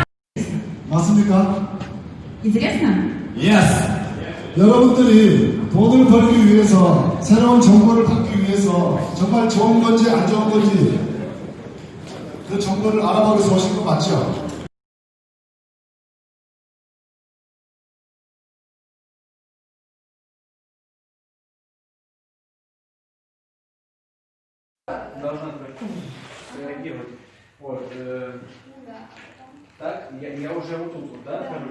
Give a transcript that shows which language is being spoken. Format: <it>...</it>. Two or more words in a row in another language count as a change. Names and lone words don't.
<ko>맞습니까?</ko> <ru>Интересно? Yes.</ru> <ko>여러분들이 돈을 벌기 위해서 새로운 정보를 받기 위해서 정말 좋은 건지 안 좋은 건지 그 정보를 알아보기 위해서 오신 거 맞죠?</ko> <ru>Должна реагировать. Вот. Так, я уже вот тут, вот, да, нахожусь.</ru>